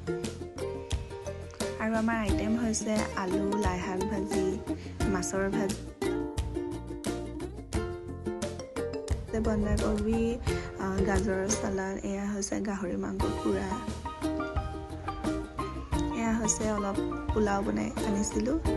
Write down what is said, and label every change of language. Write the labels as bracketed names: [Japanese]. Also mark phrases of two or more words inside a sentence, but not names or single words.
[Naga Pidgin] आरो आमार आइटेम होइसे आलू लाई शाक भाजी माछर भाजी बंधाकबि गाजर सालाद एया होइसे गाहरी मांस पुरा एया होइसे अलप पुलाव बनाई आनिसिलु